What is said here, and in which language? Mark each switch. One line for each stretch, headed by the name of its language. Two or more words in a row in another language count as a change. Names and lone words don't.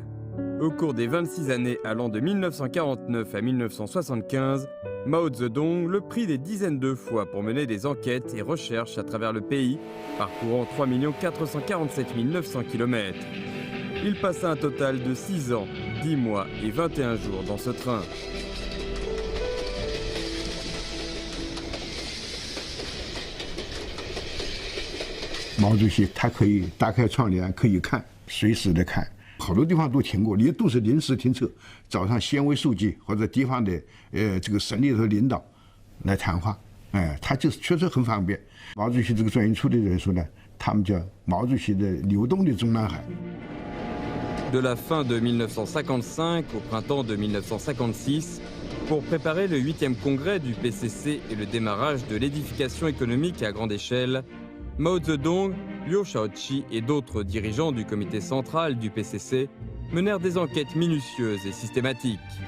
French: Au cours des 26 années allant de 1949 à 1975, Mao Zedong le prit des dizaines de fois pour mener des enquêtes et recherches à travers le pays, parcourant 3 447 900 km. Il passa un total de 6 ans, 10 mois et 21 jours dans ce train.
Chinese: 毛主席他可以打开窗帘，可以看，随时的看，好多地方都停过，也都是临时停车，找上县委书记或者地方的这个省里头领导来谈话，他就是确实很方便。毛主席这个专营处的人说呢，他们叫毛主席的流动的中南海。
French: De la fin de 1955 au printemps de 1956, pour préparer le 8e congrès du PCC et le démarrage de l'édification économique à grande échelle, Mao Zedong, Liu Shaoqi et d'autres dirigeants du comité central du PCC menèrent des enquêtes minutieuses et systématiques.